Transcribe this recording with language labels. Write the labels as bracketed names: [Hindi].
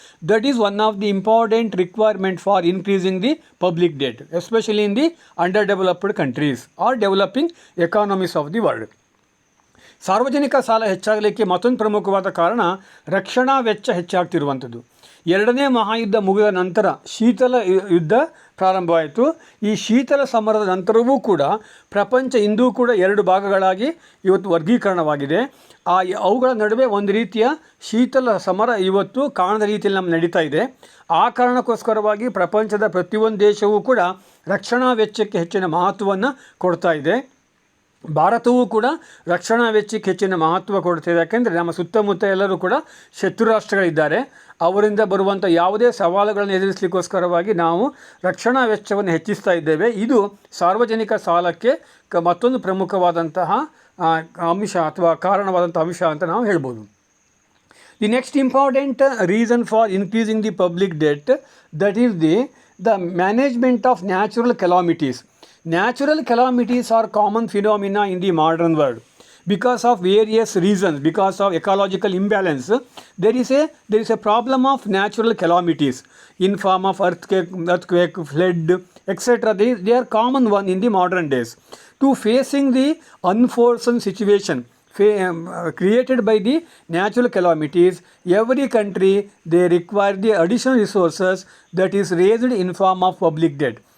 [English] That is one of the important requirement for increasing the public debt, especially in the underdeveloped countries or developing economies of the world. [Kannada] ಸಾರ್ವಜನಿಕ ಸಾಲ ಹೆಚ್ಚಾಗಲಿಕ್ಕೆ ಮತ್ತೊಂದು ಪ್ರಮುಖವಾದ ಕಾರಣ ರಕ್ಷಣಾ ವೆಚ್ಚ ಹೆಚ್ಚಾಗ್ತಿರುವಂಥದ್ದು. ಎರಡನೇ ಮಹಾಯುದ್ಧ ಮುಗಿದ ನಂತರ ಶೀತಲ ಯುದ್ಧ ಪ್ರಾರಂಭವಾಯಿತು. ಈ ಶೀತಲ ಸಮರದ ನಂತರವೂ ಕೂಡ ಪ್ರಪಂಚ ಇಂದೂ ಕೂಡ ಎರಡು ಭಾಗಗಳಾಗಿ ಇವತ್ತು ವರ್ಗೀಕರಣವಾಗಿದೆ. ಅವುಗಳ ನಡುವೆ ಒಂದು ರೀತಿಯ ಶೀತಲ ಸಮರ ಇವತ್ತು ಕಾಣದ ರೀತಿಯಲ್ಲಿ ನಮ್ಮ ನಡೀತಾ ಇದೆ. ಆ ಕಾರಣಕ್ಕೋಸ್ಕರವಾಗಿ ಪ್ರಪಂಚದ ಪ್ರತಿಯೊಂದು ದೇಶವೂ ಕೂಡ ರಕ್ಷಣಾ ವೆಚ್ಚಕ್ಕೆ ಹೆಚ್ಚಿನ ಮಹತ್ವವನ್ನು ಕೊಡ್ತಾ ಇದೆ. ಭಾರತವೂ ಕೂಡ ರಕ್ಷಣಾ ವೆಚ್ಚಕ್ಕೆ ಹೆಚ್ಚಿನ ಮಹತ್ವ ಕೊಡ್ತಿದೆ. ಯಾಕೆಂದರೆ ನಮ್ಮ ಸುತ್ತಮುತ್ತ ಎಲ್ಲರೂ ಕೂಡ ಶತ್ರು ರಾಷ್ಟ್ರಗಳಿದ್ದಾರೆ. ಅವರಿಂದ ಬರುವಂಥ ಯಾವುದೇ ಸವಾಲುಗಳನ್ನು ಎದುರಿಸಲಿಕ್ಕೋಸ್ಕರವಾಗಿ ನಾವು ರಕ್ಷಣಾ ವೆಚ್ಚವನ್ನು ಹೆಚ್ಚಿಸ್ತಾ ಇದ್ದೇವೆ. ಇದು ಸಾರ್ವಜನಿಕ ಸಾಲಕ್ಕೆ ಮತ್ತೊಂದು ಪ್ರಮುಖವಾದಂತಹ ಅಂಶ ಅಥವಾ ಕಾರಣವಾದಂಥ ಅಂಶ ಅಂತ ನಾವು ಹೇಳ್ಬೋದು. [English] The next important reason for increasing the public debt, that is the management of natural calamities. Natural calamities are common phenomena in the modern world. Because of various reasons, because of ecological imbalance, there is a problem of natural calamities in form of earthquake, flood, etc. They are common one in the modern days. To facing the unforeseen situation created by the natural calamities, every country they require the additional resources that is raised in form of public debt.